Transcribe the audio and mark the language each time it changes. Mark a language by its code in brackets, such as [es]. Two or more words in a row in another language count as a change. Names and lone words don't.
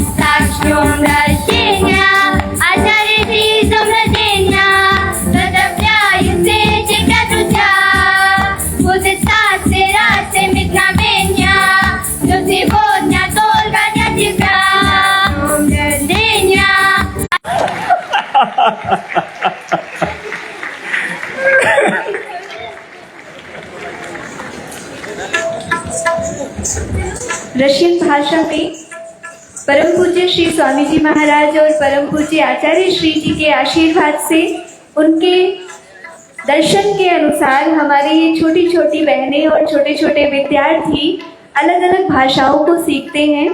[ru] Так, с днем рождения, одарите с днем рождения, поздравляю тебя, друзья, будет счастье, радость, мгновения, что сегодня только для тебя. С днем рождения. [hi] रशियन भाषा में परम पूज्य श्री स्वामी जी महाराज और परम पूज्य आचार्य श्री जी के आशीर्वाद से, उनके दर्शन के अनुसार हमारे ये छोटी छोटी बहनें और छोटे छोटे विद्यार्थी अलग अलग भाषाओं को सीखते हैं।